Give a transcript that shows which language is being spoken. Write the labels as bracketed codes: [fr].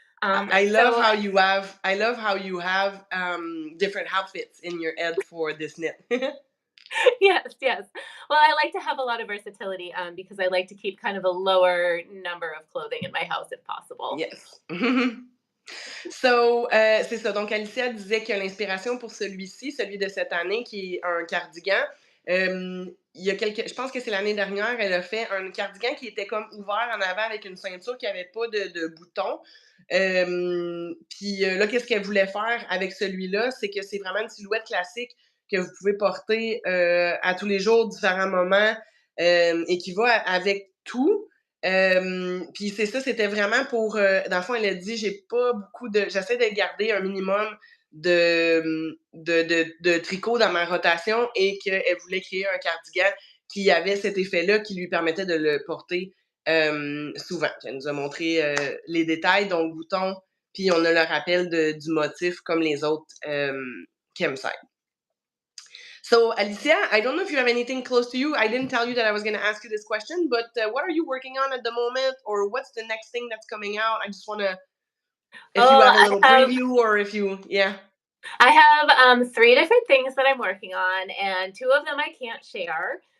[en] I love how you have different outfits in your head for this knit. Yes, yes. Well, I like to have a lot of versatility, because I like to keep kind of a lower number of clothing in my house if possible. Yes. So, [fr] c'est ça. Donc, Alicia disait que l'inspiration pour celui-ci, celui de cette année, qui est un cardigan, je pense que c'est l'année dernière, elle a fait un cardigan qui était comme ouvert en avant avec une ceinture qui n'avait pas de boutons. Puis là, qu'est-ce qu'elle voulait faire avec celui-là? C'est que c'est vraiment une silhouette classique que vous pouvez porter à tous les jours, différents moments, et qui va avec tout. Puis c'est ça, c'était vraiment pour, dans le fond, elle a dit, j'essaie de garder un minimum de tricot dans ma rotation, et qu'elle voulait créer un cardigan qui avait cet effet-là qui lui permettait de le porter souvent. Elle nous a montré les détails, donc boutons, puis on a le rappel du motif comme les autres Campside. [en] So, Alicia, I don't know if you have anything close to you. I didn't tell you that I was going to ask you this question, but what are you working on at the moment, or what's the next thing that's coming out? I just want to, if you have a little preview, or if you, yeah. I have 3 different things that I'm working on, and 2 of them I can't share.